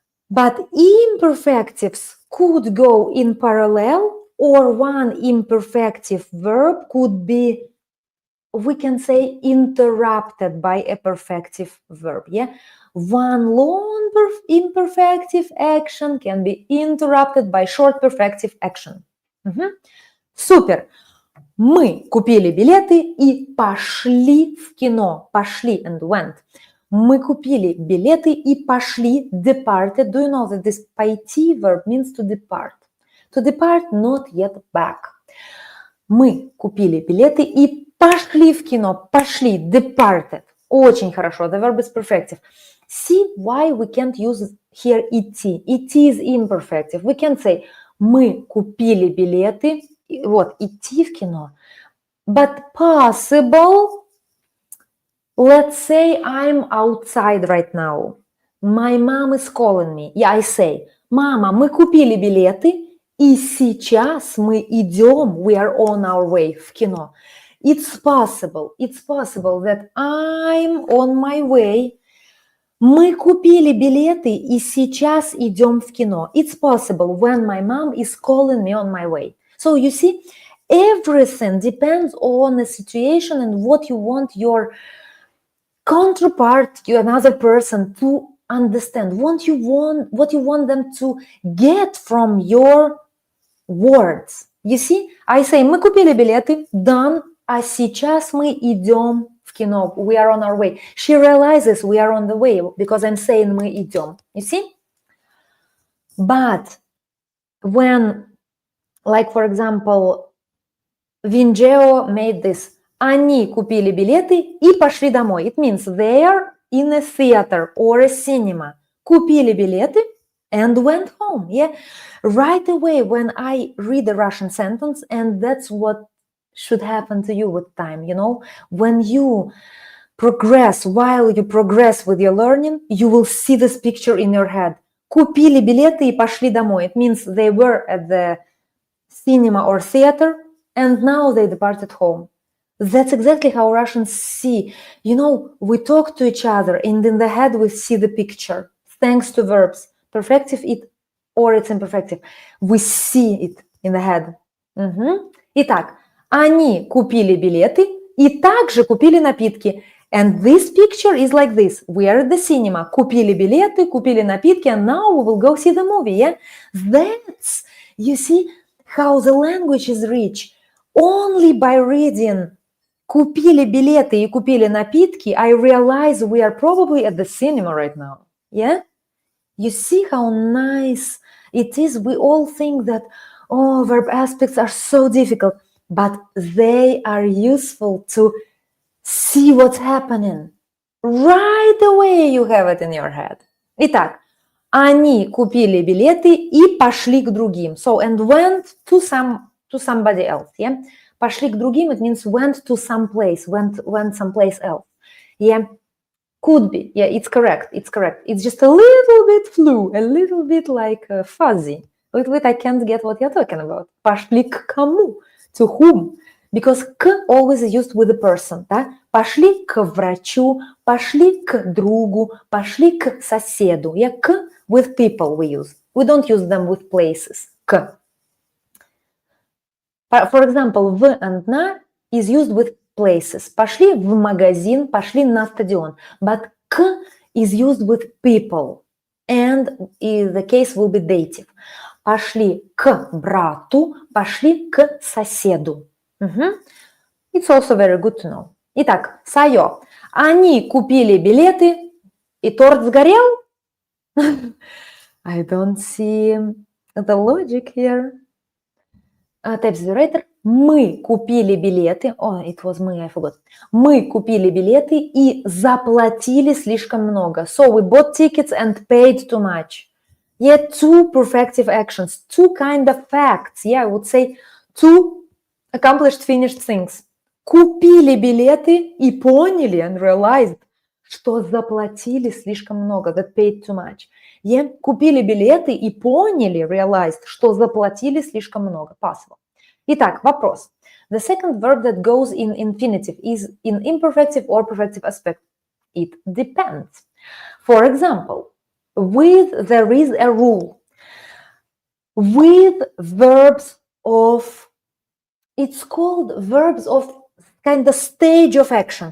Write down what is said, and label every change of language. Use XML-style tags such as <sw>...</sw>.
<en>But imperfectives could go in parallel, or one imperfective verb could be, we can say, interrupted by a perfective verb. Yeah, one long imperfective action can be interrupted by short perfective action.</en> <ru>Супер. Мы купили билеты и пошли в кино. Пошли</ru> <en>and went.</en> <ru>Мы купили билеты и пошли,</ru> <en>departed. Do you know that this пойти verb means to depart? To depart, not yet back.</en> <ru>Мы купили билеты и пошли в кино. Пошли,</ru> <en>departed.</en> <ru>Очень хорошо.</ru> <en>The verb is perfective. See why we can't use here идти. Идти is imperfective. We can't say</en> <ru>мы купили билеты. Вот, идти в кино.</ru> <en>But possible, let's say I'm outside right now. My mom is calling me. Yeah, I say,</en> <ru>мама, мы купили билеты, и сейчас мы идем,</ru> <en>we are on our way</en> <ru>в кино.</ru> <en>It's possible that I'm on my way.</en> <ru>Мы купили билеты, и сейчас идем в кино.</ru> <en>It's possible when my mom is calling me on my way. So you see, everything depends on the situation and what you want your counterpart, another person, to understand. What you want them to get from your words. You see, I say,</en> <ru>мы купили билеты,</ru> <en>done,</en> <ru>а сейчас мы идем в кино.</ru> <en>We are on our way. She realizes we are on the way because I'm saying</en> <ru>мы идем.</ru> <en>You see? But when, like for example, Vingeo made this.</en> <ru>Они купили билеты и пошли домой.</ru> <en>It means they are in a theater or a cinema.</en> <ru>Купили билеты</ru> <en>and went home. Yeah, right away when I read the Russian sentence, and that's what should happen to you with time, you know? When you progress, while you progress with your learning, you will see this picture in your head.</en> <ru>Купили билеты и пошли домой.</ru> <en>It means they were at the cinema or theater and now they departed home. That's exactly how Russians see. You know, we talk to each other and in the head we see the picture. Thanks to verbs. Perfective it or it's imperfective. We see it in the head.</en> <ru>Итак, они купили билеты и также купили напитки.</ru> <en>And this picture is like this. We are at the cinema.</en> <ru>Купили билеты, купили напитки,</ru> <en>and now we will go see the movie, yeah? That's, you see, how the language is rich. Only by reading</en> <ru>купили билеты и купили напитки,</ru> <en>I realize we are probably at the cinema right now, yeah? You see how nice it is? We all think that, oh, verb aspects are so difficult, but they are useful to see what's happening. Right away you have it in your head.</en> <ru>Итак, они купили билеты и пошли к другим.</ru> <en>So, and went to somebody else, yeah?</en> <ru>Пошли к другим,</ru> <en>it means went to some place, went someplace else. Yeah, could be. Yeah, it's correct. It's just a little bit flu, a little bit like fuzzy. A little bit I can't get what you're talking about.</en> <ru>Пошли к кому?</ru> <en>To whom? Because к always is used with a person,</en> <ru>да? Пошли к врачу, пошли к другу, пошли к соседу.</ru> <en>Yeah, к with people we use. We don't use them with places.</en> <ru>К.</ru> <en>For example, в and на is used with places.</en> <ru>Пошли в магазин, пошли на стадион.</ru> <en>But к is used with people. And the case will be dative.</en> <ru>Пошли к брату, пошли к соседу.</ru> <en>It's also very good to know.</en> <ru>Итак, Сайо. Они купили билеты, и торт сгорел?</ru> <en>I don't see the logic here. Type the</en> <ru>мы купили билеты.</ru> <en>Oh, it was me, I forgot.</en> <ru>Мы купили билеты и заплатили слишком много.</ru> <en>So we bought tickets and paid too much. Yeah, two perfective actions, two kind of facts. Yeah, I would say two accomplished, finished things.</en> <ru>Купили билеты и поняли</ru> <en>and realized,</en> <ru>что заплатили слишком много,</ru> <en>that paid too much.</en> <ru>Yeah, купили билеты и поняли,</ru> <en>realized,</en> <ru>что заплатили слишком много.</ru> <en>Possible.</en> <ru>Итак, вопрос.</ru> <en>The second verb that goes in infinitive is in imperfective or perfective aspect. It depends. For example, with there is a rule. With verbs of, it's called verbs of kind of stage of action.</en>